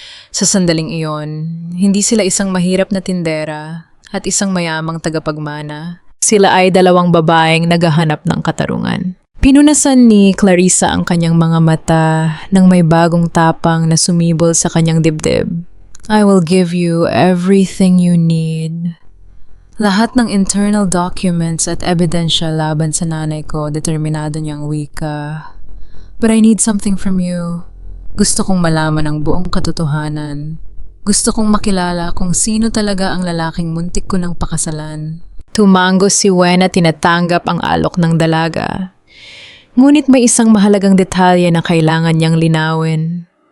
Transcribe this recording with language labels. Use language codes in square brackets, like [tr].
[tl] Sa sandaling iyon, hindi sila isang mahirap na tindera at isang mayamang tagapagmana. Sila ay dalawang babaeng naghahanap ng katarungan. Pinunasan ni Clarissa ang kanyang mga mata nang may bagong tapang na sumibol sa kanyang dibdib. [en] I will give you everything you need. Lahat ng internal documents at ebidensya laban sa nanay ko, determinado niyang wika. But I need something from you. [tl] Gusto kong malaman ang buong katotohanan. Gusto kong makilala kung sino talaga ang lalaking muntik ko ng pakasalan. Tumango si Wena, tinatanggap ang alok ng dalaga. Ngunit may isang mahalagang detalye na kailangan niyang linawin.